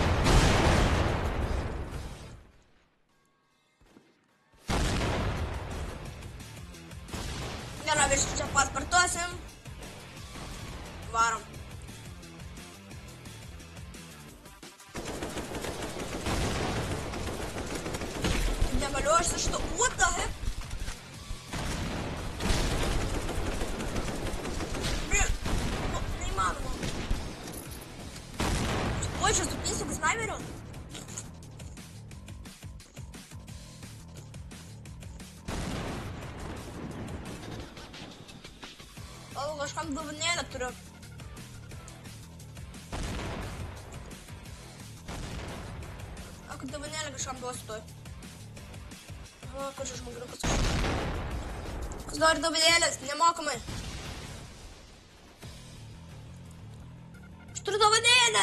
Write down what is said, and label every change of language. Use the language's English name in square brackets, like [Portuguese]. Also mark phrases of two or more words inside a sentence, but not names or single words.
[Lithuanian] Gerai, virš čia paspartuosim. Varom. Negaliu aš su šito. [English] What the heck? [Russian] Ой, что, ступился к снайперу? О, [Lithuanian] kažkam dovanėlę turiu. Ak, dovanėlę kažkam duosiu toj. O, kažkas žmogriukas. Kas nori dovanėlės, nemokamai. Aš turiu dovanėlę!